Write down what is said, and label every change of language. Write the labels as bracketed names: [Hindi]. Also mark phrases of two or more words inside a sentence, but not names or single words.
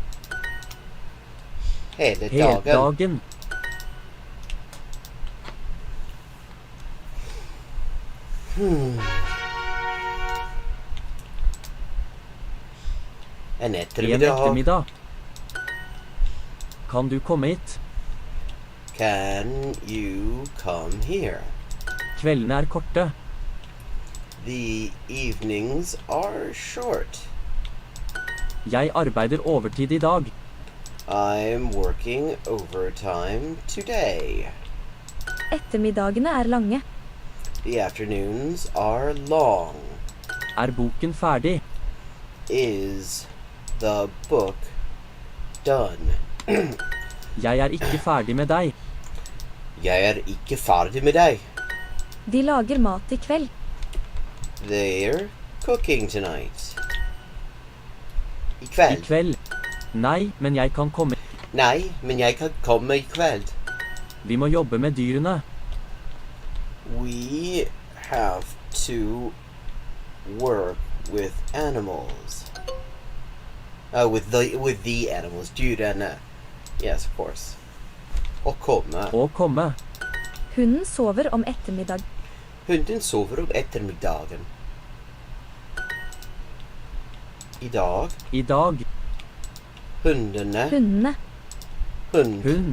[Norwegian] Hele dagen. dagen. En ettermiddag. Kan du komme hit? [English] Can you come here? [Norwegian] Kveldene er korte. [English] The evenings are short. [Norwegian] Jeg arbeider overtid i dag. [English] I'm working overtime today. [Norwegian] Ettermiddagene er lange. [English] The afternoons are long. [Norwegian] Er boken ferdig? [English] Is the book done? [Norwegian] Jeg er ikke ferdig med deg. Jeg er ikke ferdig med deg. De lager mat i kveld. [English] They're cooking tonight. [Norwegian] I kveld. I kveld. Nei, men jeg kan komme. Nei, men jeg kan komme i kveld. Vi må jobbe med dyrene. [English] We have to work with animals. With the animals. Dyrene. Yes, of course. [Norwegian] Å komme. Å komme. Hunden sover om ettermiddag. Hunden sover om ettermiddagen. I dag. I dag. Hundene. Hundene. Hund.